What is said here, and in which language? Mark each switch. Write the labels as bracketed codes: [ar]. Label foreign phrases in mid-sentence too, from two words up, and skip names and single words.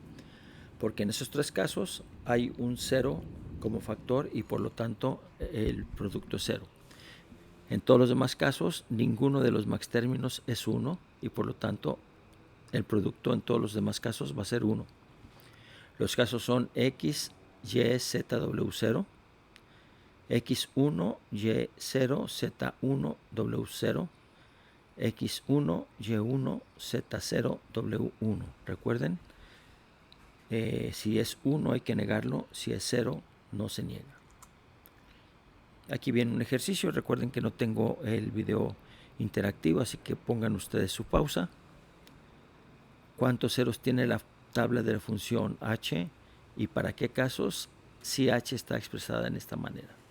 [es] Porque en esos 3 casos hay un 0 como factor y por lo tanto el producto es 0. En todos los demás casos, ninguno de los max términos es 1 y por lo tanto el producto en todos los demás casos va a ser 1. Los casos son x, y, z, w0, x1, y0, z1, w0, x1, y1, z0, w1. Recuerden, si es 1 hay que negarlo, si es 0 no se niega. Aquí viene un ejercicio, recuerden que no tengo el video interactivo, así que pongan ustedes su pausa. ¿Cuántos ceros tiene la tabla de la función h y para qué casos si h está expresada en esta manera?